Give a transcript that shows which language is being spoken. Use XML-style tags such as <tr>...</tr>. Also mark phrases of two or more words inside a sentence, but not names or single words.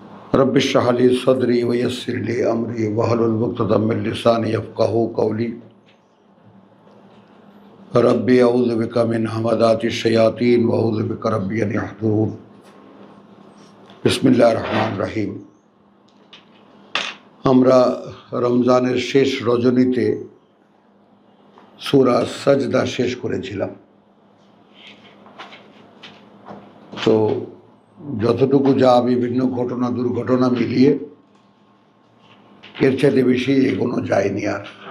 <ar>رب اشرح لي صدري ويسر لي أمري واحلل عقدة من لساني يفقهوا قولي. رب أعوذ بك من همزات الشياطين وأعوذ بك رب أن يحضرون. بسم الله الرحمن الرحيم.</ar> <bn>আমরা রমজানের শেষ রজনীতে সূরা সাজদা শেষ করেছিলাম। তো যতটুকু যা বিভিন্ন ঘটনা দুর্ঘটনা মিলিয়ে এর চাইতে বেশি এগোনো যায়নি আর।</bn>